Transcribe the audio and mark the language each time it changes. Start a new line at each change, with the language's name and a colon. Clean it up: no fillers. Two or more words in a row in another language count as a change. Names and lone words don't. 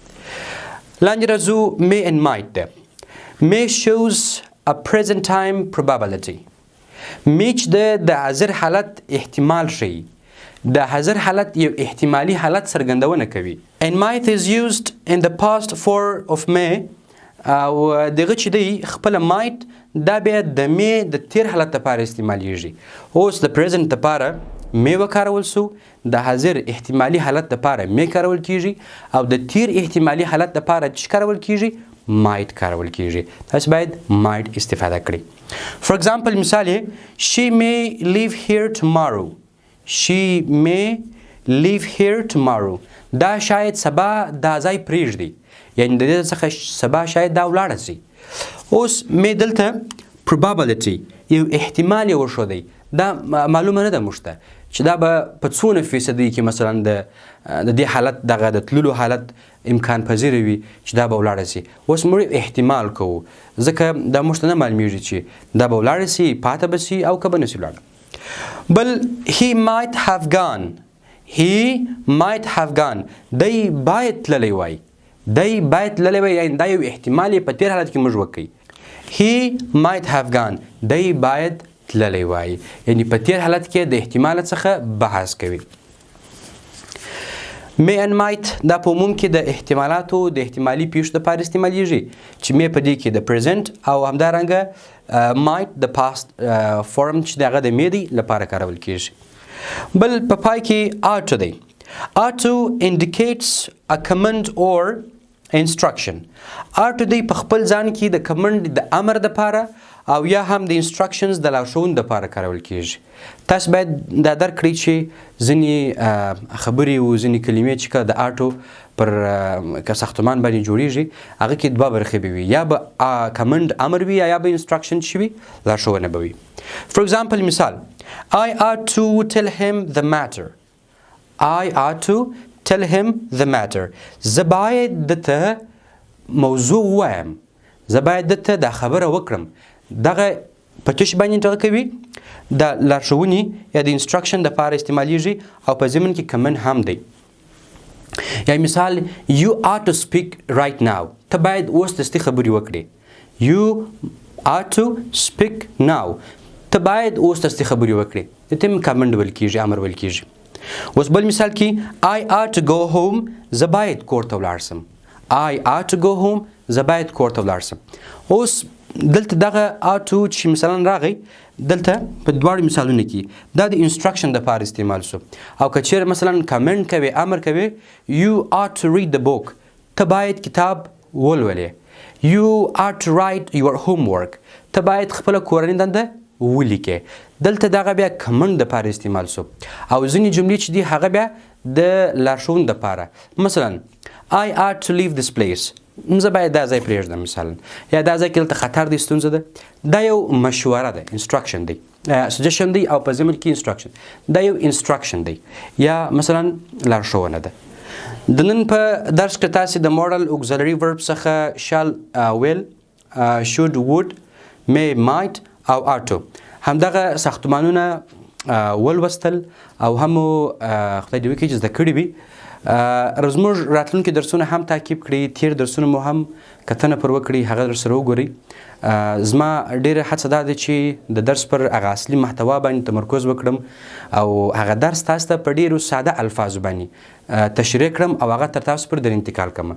Pashto: لاندې راځو
English: may and might
Pashto: ده.
English: may shows a present time probability.
Pashto: may چې د حاضر حالت احتمال ښیي، د حاضر حالت یو احتمالي حالت څرګندونه کوي.
English: and might is used in the past form of may.
Pashto: او دغه چې دی خپله might دا بیا د may د تیر حالت لپاره استعمالیږي. اوس د present لپاره may وکارول سو، د حاضر احتمالي حالت لپاره may کارول کیږي او د تیر احتمالي حالت لپاره چې کارول کیږي might کارول کیږي. تاسو باید might استفاده کړئ.
English: For example مثال she may leave here tomorrow. She may leave here tomorrow.
Pashto: دا شاید سبا دا ځای پرېږدي، یعنی د دې څخه سبا شاید دا ولاړه شي. اوس may دلته probability یو احتمال یې وښودی، دا معلومه نه ده موږ ته چې دا به په څونه فیصدي کې مثلا د دې حالت دغه د تللو حالت امکان پذیره وي چې دا به ولاړه سي. اوس موږ احتمال کوو ځکه دا موږ ته نه معلومیږي چې دا به ولاړه سي پاته به سي او که به نه سي ولاړه.
English: بل he might have gone. he might have gone.
Pashto: دی باید تللی وای. دی باید تللی وای، یعنې دا یو احتمال په تیر حالت کې موږ وکړي.
English: he might have gone.
Pashto: دی باید تللی وای، یعنې په تیر حالت کې د احتمال څخه بحث کوي.
English: may and might
Pashto: دا په عموم کې د احتمالاتو د احتمالي پیښو دپاره استعمالیږي چې may په دې کې د present او همدارنګه might د
English: past form
Pashto: چې د هغه د may دی لپاره کارول کیږي. بل په پای کې
English: ought to
Pashto: دی.
English: ought to indicates a command or instruction. ought to
Pashto: دی په خپل ځان کې د command د امر دپاره او یا هم د instructions د لارښوونې دپاره کارول کیږي. تاسو باید دا درک کړئ چې ځینې خبرې او ځینې کلمې چې کله د آټو پر که ساختمان باندې جوړیږي هغه کې دوه برخې به وي، یا به کمنډ امر وي یا به instruction چې وي لارښوونه به وي.
English: For example مثال I ought to tell him the matter. I ought to tell him the matter.
Pashto: زه باید دته موضوع ووایم، زه باید دته دا خبره وکړم. دغه په څه شي باندې دغه کوي د لارښوونې یا د انسټرکشن دپاره استعمالیږي او په ضمن کې کمن هم دی.
English: یا مثال you ought to speak right now.
Pashto: ته باید اوس دستي خبرې وکړې.
English: you ought to speak now.
Pashto: ته باید اوس دستي خبرې وکړې. د ته هم کمنډ ویل کېږي، امر ویل کېږي. اوس بل مثال کې
English: I ought to go home.
Pashto: زه باید کور ته ولاړ سم.
English: I ought to go home.
Pashto: زه باید کور ته ولاړ سم. اوس دلته دغه
English: ought to
Pashto: چې مثلا راغی دلته په دواړو مثالونو کې دا د انسټرکشن دپاره استعمال شو. او که چیرې مثلا کمنټ کوي، امر کوي
English: you ought to read the book.
Pashto: ته باید کتاب ولولې.
English: you ought to write your homework.
Pashto: ته باید خپله کورنۍ دنده ولیکې. دلته دغه بیا کمنټ دپاره استعمال شو. او ځینې جملې چې دي هغه بیا د لارښوونې دپاره.
English: مثلا I ought to leave this place.
Pashto: زه باید دا ځای پرېږدم مثلا، یا دا ځای کې دلته خطر دی، ستونزه ده. دا یو مشوره ده، انسټرکشن دی، سجیشن دی او په ضمن کې انسټرکشن. دا یو انسټرکشن دی یا مثلا لارښوونه ده. د نن په درس کې تاسې د موډل
English: auxiliary verbs
Pashto: څخه
English: shall will should would may might
Pashto: او
English: ought to
Pashto: همدغه ساختمانونه ولوستل او هم خدای دې وکړي چې زده کړي وي. زموږ راتلونکي درسونه هم تعقیب کړئ، تیر درسونه مو هم کتنه پر وکړئ، هغه درسره وګورئ. زما ډېره هڅه دا ده چې د درس پر هغه اصلي محتوا باندې تمرکز وکړم او هغه درس تاسو ته په ډېرو ساده الفاظو باندې تشریح کړم او هغه تر تاسو پر در انتقال کړم.